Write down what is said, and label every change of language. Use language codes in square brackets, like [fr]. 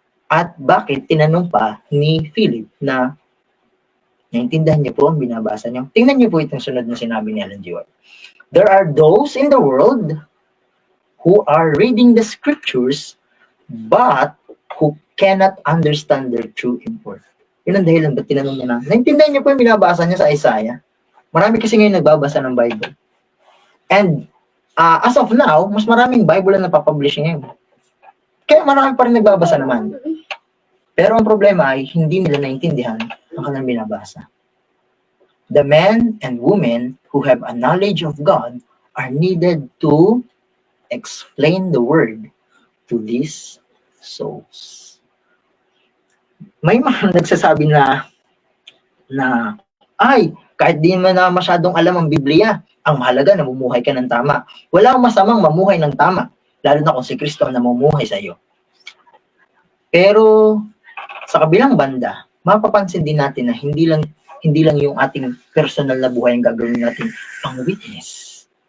[tl] At bakit tinanong pa ni Philip na naintindihan niyo po ang binabasa niyo? Tingnan niyo po itong sunod na sinabi ni Ellen G. White. [en] There are those in the world who are reading the scriptures but who cannot understand their true import. [tl] Yun ang dahilan ba't tinanong niya na, naintindihan niyo po yung binabasa niya sa Isaiah? Marami kasi ngayon nagbabasa ng Bible. [en] And as of now, [tl] mas maraming Bible na napapublish ngayon. Kaya marami pa rin nagbabasa naman. Pero ang problema ay hindi nila naintindihan ang kanilang binabasa. [en] The men and women who have a knowledge of God are needed to explain the word to these souls. [tl] May mga nagsasabi na ay, kahit di mo na masyadong alam ang Biblia, ang mahalaga namumuhay ka ng tama. Wala akong masamang mamuhay ng tama, lalo na kung si Kristo ang namumuhay sa iyo. Pero sa kabilang banda, mapapansin din natin na hindi lang yung ating personal na buhay ang gagawin natin pang witness.